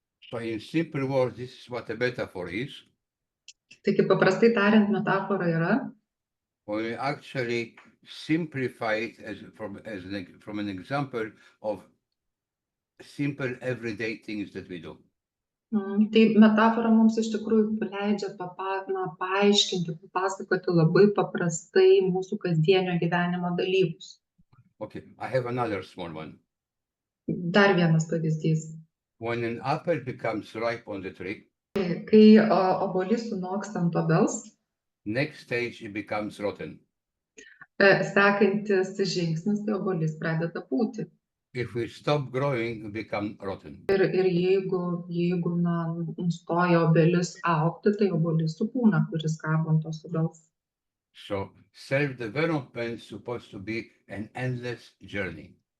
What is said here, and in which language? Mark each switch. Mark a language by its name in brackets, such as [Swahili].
[English] So in simple words, this is what a metaphor is. [Lithuanian] Taigi paprastai tariant, metafora yra. [English] When we actually simplify it from an example of simple everyday things that we do. [Lithuanian] Tai metafora mums iš tikrųjų leidžia paaiškinti, papasakoti labai paprastai mūsų kasdienio gyvenimo dalykus. [English] Okay, I have another small one. [Lithuanian] Dar vienas pavyzdys. [English] When an apple becomes ripe on the tree, [Lithuanian] kai obuolys sunoksta ant obels, [English] next stage it becomes rotten. [Lithuanian] Sekantis žingsnis, tai obuolys pradeda pūti. [English] If we stop growing, we become rotten. [Lithuanian] Ir jeigu nustoja obelis augti, tai obuolys supūna, kuris kabo ant tos obels. [English] So self-development is supposed to be an endless journey.